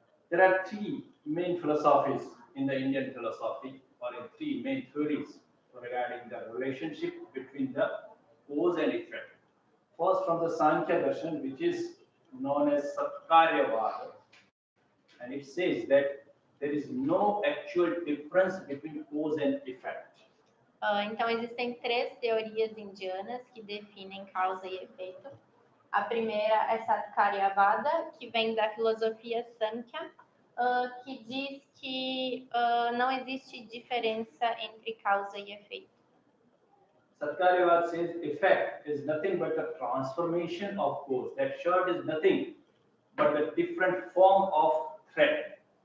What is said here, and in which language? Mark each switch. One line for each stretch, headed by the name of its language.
English: There are three main philosophies in the Indian philosophy, or in three main theories regarding the relationship between the cause and effect. First, from the Sankhya Darshan, which is known as Satkaryavada, and it says that there is no actual difference between cause and effect.
Portuguese: Então, existem três teorias indianas que definem causa e efeito. A primeira é Satkaryavada, que vem da filosofia Sankhya, que diz que não existe diferença entre causa e efeito.
English: Satkaryavada says effect is nothing but a transformation of cause. That shirt is nothing but a different form of thread.